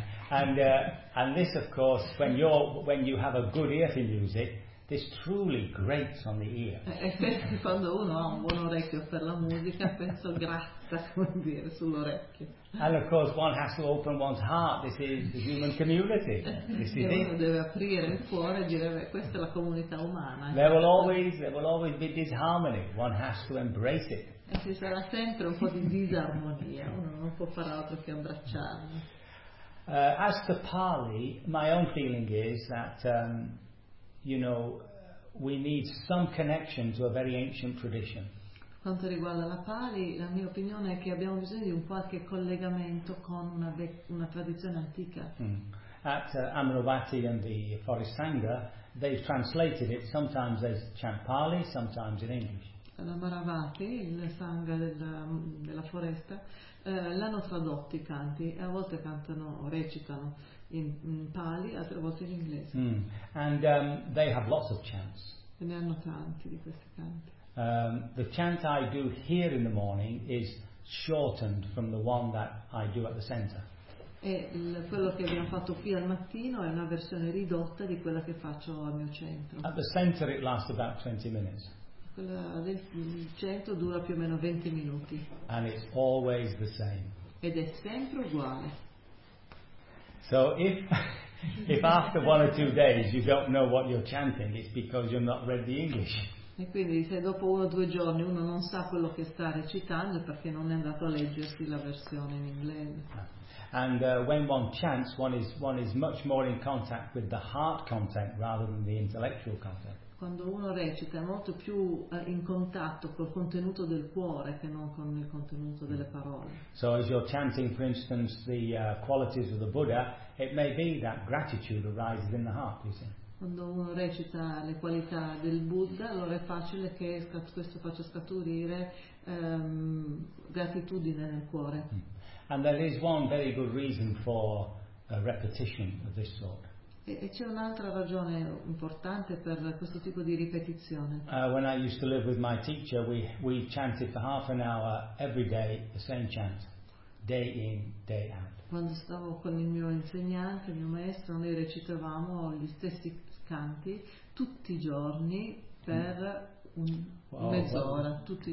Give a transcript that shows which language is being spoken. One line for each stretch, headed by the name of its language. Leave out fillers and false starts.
English: And this, of course, when you have a good ear for music, this truly grates on the ear.
Italian: Quando uno ha un buon orecchio per la musica, penso gratta, come dire, sull'orecchio.
English: And of course, one has to open one's heart. This is the human community. This is
Italian: uno deve aprire il cuore e dire, questa è la comunità umana.
English: There will always be disharmony. One has to embrace it.
Italian: E ci sarà sempre un po' di disarmonia. Uno non può far altro che abbracciarlo.
English: As to Pali, my own feeling is that, you know, we need some connection to a very ancient tradition.
Italian: Quanto riguarda la Pali, la mia opinione è che abbiamo bisogno di un qualche collegamento con una tradizione antica.
English: At Amaravati and the Forest Sangha, they've translated it sometimes as chant Pali, sometimes in English.
Italian: L'Amaravati, il Sangha della foresta, l'hanno tradotto i canti, e a volte cantano o recitano in Pali, altre volte in inglese.
English: Mm. And they have lots of chants.
Italian: E ne hanno tanti di questi canti.
English: The chant I do here in the morning is shortened from the one that I do at the center.
Italian: E quello che abbiamo fatto qui al mattino è una versione ridotta di quella che faccio al mio centro.
English: At the center it lasts about 20 minutes.
Italian: Quella del centro dura più o meno 20 minuti.
English: And it's always the same.
Italian: Ed è sempre uguale.
English: So if if after one or two days you don't know what you're chanting, it's because you've not read the English.
Italian: E quindi se dopo uno o due giorni uno non sa quello che sta recitando è perché non è andato a leggersi la versione in inglese.
English: And when one chants, one is much more in contact with the heart content rather than the intellectual content.
Italian: Quando uno recita è molto più in contatto col contenuto del cuore che non con il contenuto delle parole.
English: So as you're chanting, for instance, the qualities of the Buddha, it may be that gratitude arises in the heart, you see.
Italian: Quando uno recita le qualità del Buddha, allora è facile che questo faccia scaturire gratitudine nel cuore.
English: And there is one very good reason for a repetition of this sort.
Italian: E c'è un'altra ragione importante per questo tipo di ripetizione.
English: When I used to live with my teacher, we chanted for half an hour every day the same chant, day in, day out.
Italian: Quando stavo con il mio insegnante, il mio maestro, noi recitavamo gli stessi canti tutti i giorni per mezz'ora, tutti i